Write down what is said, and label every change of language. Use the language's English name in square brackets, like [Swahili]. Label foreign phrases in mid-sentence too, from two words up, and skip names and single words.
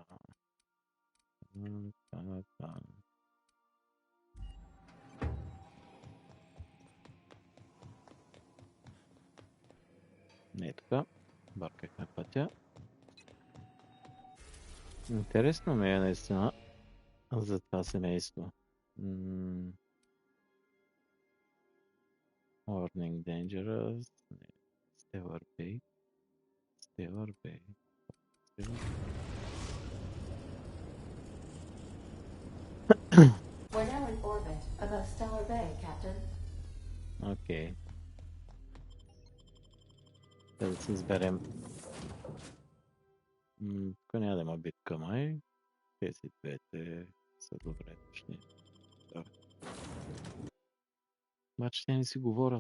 [Bulgarian] Това. Не е така. Бъркахме пътя. Интересно ми е наистина за това семейство. [English] Warning dangerous. Stellar Bay. Stellar Bay. We're now in orbit above Stellar Bay, Captain. [Bulgarian] Окей. Да се изберем. Тук няма да има битка, май. Тези двете са добре точни. Да. Обаче те не си говорят.